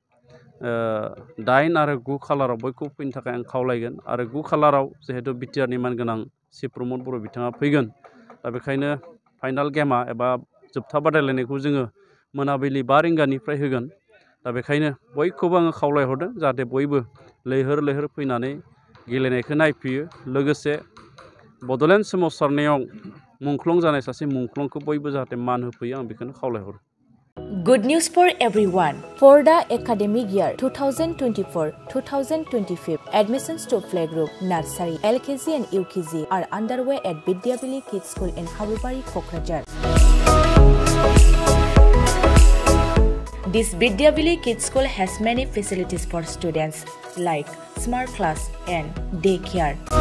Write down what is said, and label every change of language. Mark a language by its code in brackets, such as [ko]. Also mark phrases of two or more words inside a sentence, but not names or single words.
[brx] 8 आरो 9 खालाराव बयखौबो फैनो थाखाय आं खावलायगोन आरो 9 खालाराव जिहेतु बिटिआरनि मानगोनां चिफ प्रमद बर' बिथाङा फैगोन दा बेखायनो फाइनाल गेमा एबा जोबथा बादायलायनायखौ जोङो मोनाबिलि 5 रिंगानिफ्राय होगोन दा बेखायनो बयखौबो आङो खावलायहरदों जाहाथे बयबो लैहोर फैनानै गेलेनायखौ नायफैयो लोगोसे बड'लेण्ड सोमावसारनायाव मुंख्लं जानाय सासे मुंख्लंखौ बयबो जाहाथे मान होफैयो आं बेखौनो खावलायहरो [en] Good news for everyone. For the academic year 2024-2025, admissions to playgroup, nursery, LKG and UKG are underway at Vidyavili Kids School in Habubari, Kokrajhar. This Vidyavili Kids School has many facilities for students like smart class and daycare.